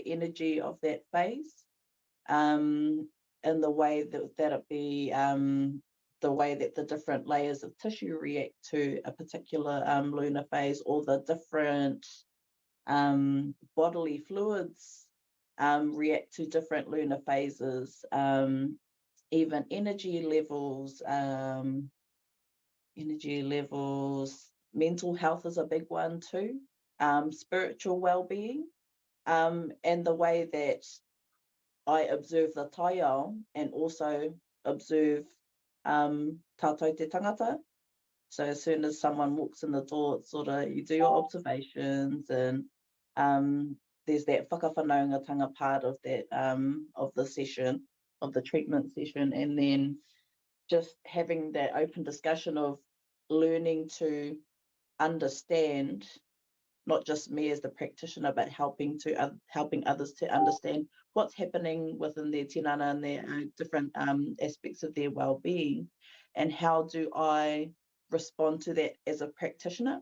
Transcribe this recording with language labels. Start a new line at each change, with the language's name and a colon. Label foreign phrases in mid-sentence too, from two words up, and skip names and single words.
English: energy of that phase, and the way that it be the way that the different layers of tissue react to a particular lunar phase, or the different bodily fluids react to different lunar phases, even energy levels, mental health is a big one too, spiritual well-being, and the way that I observe the taiao and also observe
Māori: tātou te tangata.
English: So as soon as someone walks in the door, it's sort of, you do your observations, and there's that whakawhanaungatanga part of that, of the session, of the treatment session, and then just having that open discussion of learning to understand, not just me as the practitioner, but helping others to understand what's happening within their tinana and their different aspects of their well-being, and how do I respond to that as a practitioner.